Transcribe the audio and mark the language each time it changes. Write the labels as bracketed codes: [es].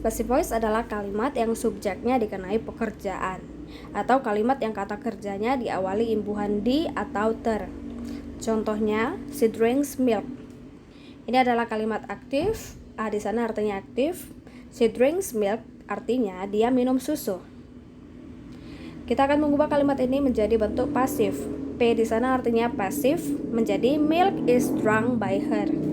[id] Passive voice adalah kalimat yang subjeknya dikenai pekerjaan, atau kalimat yang kata kerjanya diawali imbuhan di atau ter. Contohnya, [en] she drinks milk. [id] Ini adalah kalimat aktif. A di sana artinya aktif. [en] She drinks milk [id] artinya dia minum susu. Kita akan mengubah kalimat ini menjadi bentuk pasif. P di sana artinya pasif menjadi [en] milk is drunk by her.